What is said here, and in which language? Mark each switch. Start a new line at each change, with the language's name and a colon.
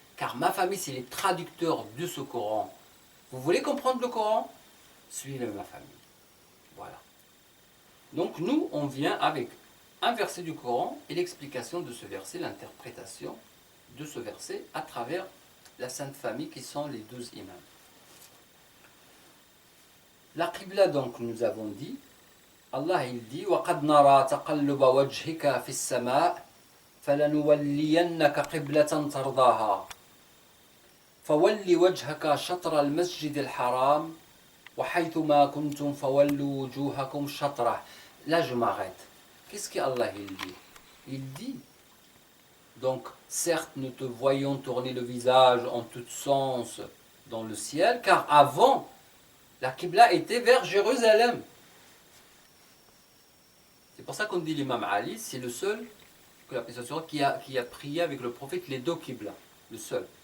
French: Car ma famille, c'est les traducteurs de ce Coran. Vous voulez comprendre le Coran? Suivez ma famille. Voilà. Donc nous, on vient avec un verset du Coran et l'explication de ce verset, l'interprétation de ce verset à travers la Sainte Famille qui sont les 12 imams. La Qibla, donc, nous avons dit, Allah il dit
Arabic: وَقَدْ نَرَى تَقَلُّبَ وَجْهِكَ فِي السَّمَاءِ فَلَنُوَلِّيَنَّكَ قِبْلَةً تَرْضَاهَا فَوَلِّ وَجْهَكَ شَطْرَ الْمَسْجِدِ الْحَرَامِ وَحَيْثُمَا كُنْتُمْ فَوَلُّوا وُجُوهَكُمْ شَطْرَهُ.
French: Là, je m'arrête. Qu'est-ce qu'Allah il dit? Il dit, donc, certes, nous te voyons tourner le visage en tous sens dans le ciel, car avant, la Qibla était vers Jérusalem. C'est pour ça qu'on dit l'imam Ali, c'est le seul que la personne qui a prié avec le prophète les deux Qibla. Le seul.